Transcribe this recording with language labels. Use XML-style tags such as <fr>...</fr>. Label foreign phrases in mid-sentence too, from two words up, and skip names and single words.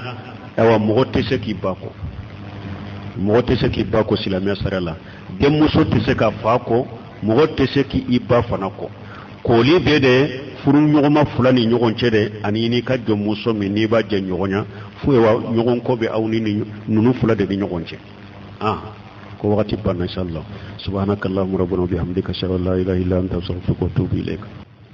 <bm>awa mɔgɔ tɛ se k'i ba kɔ mɔgɔ tɛ se k'i ba kɔ silamɛya sariya la denmuso tɛ se ka fa kɔ mɔgɔ tɛ se k'i ba fana kɔ kɔli bɛ de furu ɲɔgɔnma fila ni ɲɔgɔn cɛ de ani n'i ka jɔnmuso min n'i b'a jɛ ɲɔgɔnya fo ye wa ɲɔgɔn kɔ bɛ aw ni ninnu fila de ni ɲɔgɔn cɛ ko wagati banna</bm> <ar>إن شاء الله سبحانك اللهم ربنا وبحمدك أشهد أن لا إله إلا أنت أستغفرك وأتوب إليك</ar>